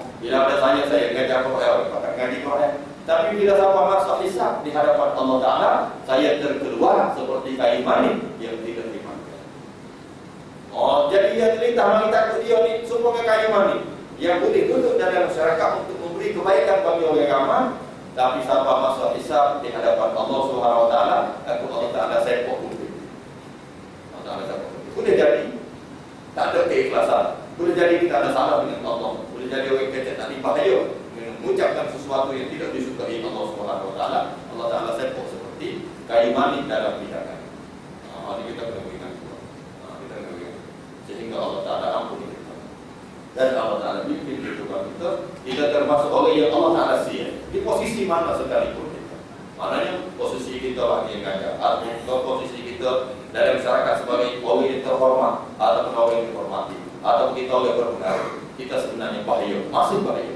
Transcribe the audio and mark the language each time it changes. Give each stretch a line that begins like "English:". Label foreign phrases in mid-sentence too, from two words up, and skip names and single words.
Malay: Bila ada saya ngajar orang pakai ngaji Quran. Tapi bila sampai masa hisab di hadapan Allah Taala, saya terkeluar seperti kayu manis yang tidak dimakan. Jadi dia cerita mari takut dia ni semua kayu manis yang boleh duduk dalam masyarakat untuk memberi kebaikan bagi orang ramai. Tapi siapa masuk hisab di hadapan
Arabic: الله سبحانه وتعالى,
Malay: Allah Taala sepok kuping. Allah Taala sepok kuping. Boleh jadi tak ada keikhlasan. Boleh jadi kita ada salah dengan Allah. Boleh jadi orang kata tadi bahaya mengucapkan sesuatu yang tidak disukai
Arabic: الله سبحانه وتعالى.
Malay: Allah Taala sepok seperti kayu manis dalam hidangan. Ini kita kena ingat. Kita kena ingat. Sehingga Allah Taala ampuni kita. Dan Allah Taala bimbing kehidupan kita termasuk orang yang Allah Taala siap. Di posisi mana sekalipun kita. Maknanya posisi kita bagi yang ngajak, atau posisi kita dalam masyarakat sebagai orang yang terhormat atau orang yang dihormati, atau kita orang yang berpengaruh, kita sebenarnya bahaya, masih bahaya.